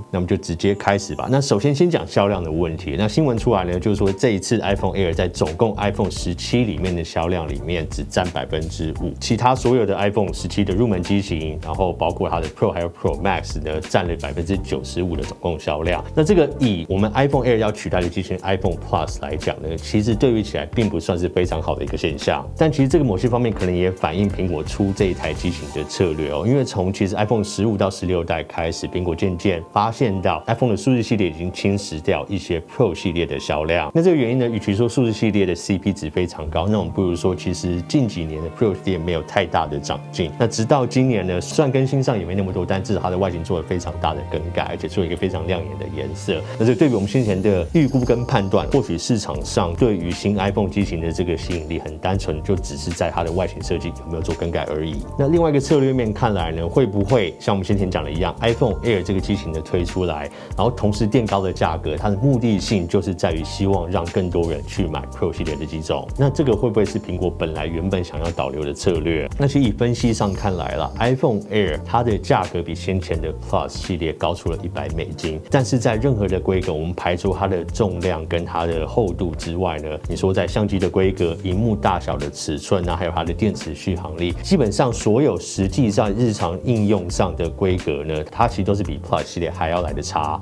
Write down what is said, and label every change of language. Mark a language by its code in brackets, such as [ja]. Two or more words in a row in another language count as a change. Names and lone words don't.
[zh] 那我們就直接開始吧。那首先講銷量的問題。那新聞出來呢，就是說這一次 iPhone Air 在總共 iPhone 17裡面的銷量裡面只佔5%，其他所有的 iPhone 17的入門機型，然後包括它的 Pro 還有 Pro Max 呢，佔了95%的總共銷量。那這個以我們 iPhone Air 要取代的機型 iPhone Plus 來講呢，其實對比起來並不算是非常好的一個現象。但其實這個某些方面可能也反映蘋果出這一台機型的策略哦。因為從其實 iPhone 15到16代開始，蘋果漸漸發現到 iPhone 的數字系列已經侵蝕掉一些 Pro 系列的銷量。那這個原因呢，與其說數字系列的 CP 值非常高，那我們不如說其實近幾年的 Pro 系列沒有太大的長進。那直到今年呢，雖然更新上也沒那麼多，但至少它的外形做了非常大的更改，而且做一個非常亮眼的顏色。那這對比我們先前的預估跟判斷，或許市場上對於新 iPhone 機型的這個吸引力很單純，就只是在它的外形設計有沒有做更改而已。那另外一個策略面看來呢，會不會像我們先前講的一樣 ，iPhone Air 這個機型的推出來，然後同時墊高的價格，它的目的性就是在於希望讓更多人去買 Pro 系列的機種。那這個會不會是蘋果本來原本想要導流的策略？那其實以分析上看來啦 ，iPhone Air 它的價格比先前的 Plus 系列高出了$100，但是在任何的規格，我們排除它的重量跟它的厚度之外呢，你說在相機的規格、螢幕大小的尺寸啊，還有它的電池續航力，基本上所有實際上日常應用上的規格呢，它其實都是比 Plus 系列還要來的差。